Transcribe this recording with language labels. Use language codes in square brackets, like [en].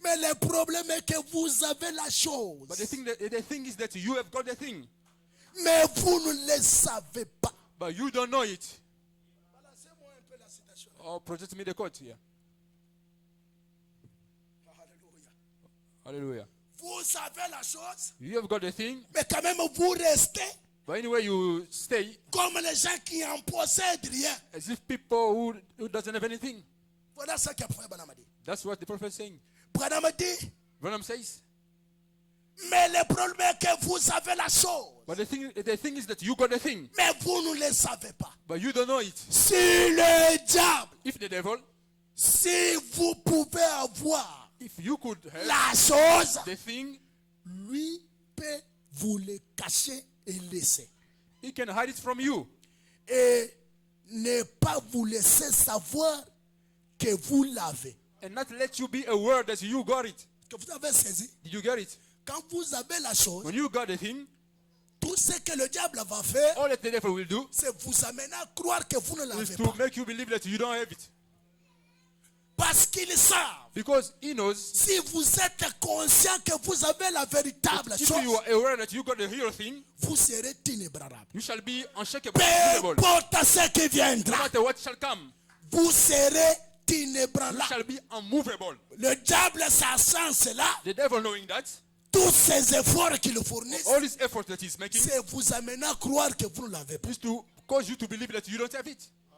[fr] Mais le problème est que vous avez la chose. [en] But the thing is that you have got the thing, [fr] Mais vous ne le savez pas. [en] but you don't know it. [fr] Balancez-moi un peu la citation. [en] Oh, project me the quote here. [fr] Alléluia. [en] Hallelujah. [fr] Vous avez la chose, [en] You have got the thing, [fr] mais quand même vous restez [en] but anyway you stay [fr] comme les gens qui en possèdent rien. [en] as if people who doesn't have anything. [fr] Voilà ce que Frère Branham dit. [en] That's what the prophet is saying. [fr] Branham dit, [en] Branham says, [fr] mais le problème est que vous avez la chose, [en] but the thing is that you got the thing, [fr] mais vous ne le savez pas. [en] but you don't know it. [fr] Si le diable, [en] If the devil, [fr] si vous pouvez avoir [en] if you could have [fr] la chose, [en] the thing, [fr] lui peut vous le cacher et laisser. [en] He can hide it from you. [fr] Et ne pas vous laisser savoir que vous l'avez. [en] And not let you be aware that you got it. [fr] Que vous avez saisi. [en] Did you get it? [fr] Quand vous avez la chose, [en] When you got the thing, [fr] tout ce que le diable va faire, [en] all that the devil will do [fr] c'est vous amener à croire que vous ne [en] is [fr] l'avez [en] to [fr] pas. [en] make you believe that you don't have it. [fr] Parce qu'ils savent. [en] Because he knows [fr] Si vous êtes conscient que vous avez la véritable [en] if you [fr] chose, [en] are aware that you got the real thing, [fr] vous serez inébranlable. [en] you shall be unshakable, [fr] Peu [en] unmovable. [fr] importe ce qui [en] No [fr] viendra, [en] matter what shall come, [fr] vous serez [en] you [fr] inébranlable. [en] shall be unmovable. [fr] Le diable, sachant cela, [en] The devil knowing that, [fr] tous ces efforts qu'il fournit, [en] all this effort that he's making [fr] c'est vous amener à croire que vous ne l'avez pas. [en] is to cause you to believe that you don't have it.